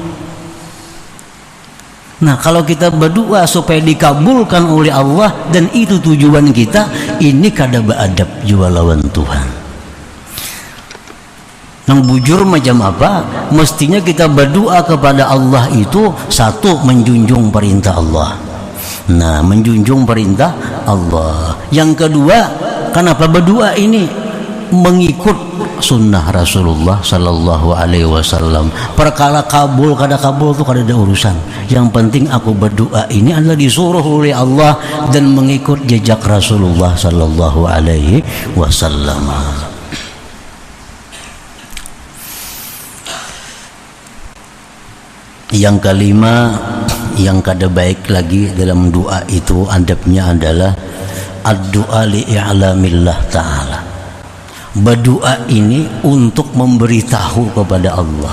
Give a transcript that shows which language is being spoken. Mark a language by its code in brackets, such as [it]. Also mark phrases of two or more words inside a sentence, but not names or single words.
[bjn] Nah kalau kita berdoa supaya dikabulkan oleh Allah dan itu tujuan kita, ini kada beadab jua lawan Tuhan. Yang bujur macam apa? [id] Mestinya kita berdoa kepada Allah itu satu, menjunjung perintah Allah. Nah menjunjung perintah Allah. Yang kedua, kenapa berdoa ini? Mengikut sunnah Rasulullah [ar] صلى الله عليه وسلم. [bjn] Perkara kabul kada kabul itu kada ada urusan. Yang penting aku berdoa ini adalah disuruh oleh Allah dan mengikut jejak Rasulullah [ar] صلى الله عليه وسلم. [bjn] Yang kelima, yang kada baik lagi dalam doa itu adabnya adalah [ar] الدعاء لإعلام الله تعالى. [id] Berdoa ini untuk memberitahu kepada Allah.